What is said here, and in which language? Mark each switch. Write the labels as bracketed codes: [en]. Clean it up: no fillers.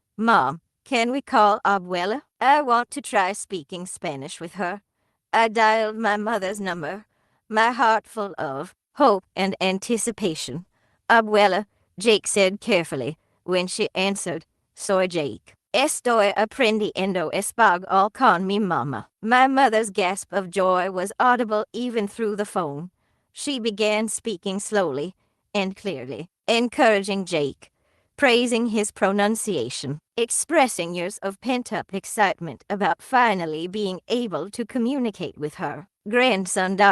[en] Mom, can we call Abuela? I want to try speaking Spanish with her. I dialed my mother's number, my heart full of hope and anticipation. Abuela, Jake said carefully when she answered. [es] Soy Jake. Estoy aprendiendo español con mi mamá. [en] My mother's gasp of joy was audible even through the phone. She began speaking slowly and clearly, encouraging Jake, praising his pronunciation, expressing years of pent-up excitement about finally being able to communicate with her grandson.